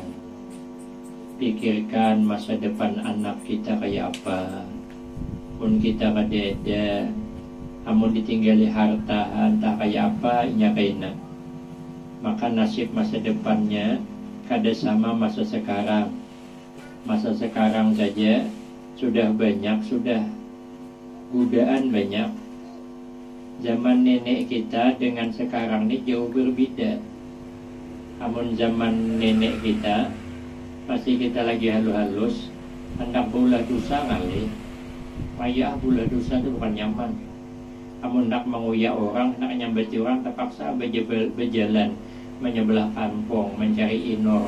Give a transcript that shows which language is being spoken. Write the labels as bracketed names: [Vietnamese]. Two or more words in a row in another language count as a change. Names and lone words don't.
[Indonesian] Pikirkan masa depan anak kita kayak apa. [Banjar] Pun kita kada, amun ditinggali harta entah kayak apa, inya kaina. [Indonesian] Maka nasib masa depannya kada sama masa sekarang. Masa sekarang saja sudah banyak, sudah godaan banyak. Zaman nenek kita dengan sekarang ini jauh berbeda. [Banjar] Amun zaman nenek kita masih kita lagi halus-halus, hendak bulah dosa ngalih. Payah bulah dosa itu bukan nyaman. Amun hendak menguyak orang, hendak nyambati orang, terpaksa berjalan menyebelah kampung mencari inor.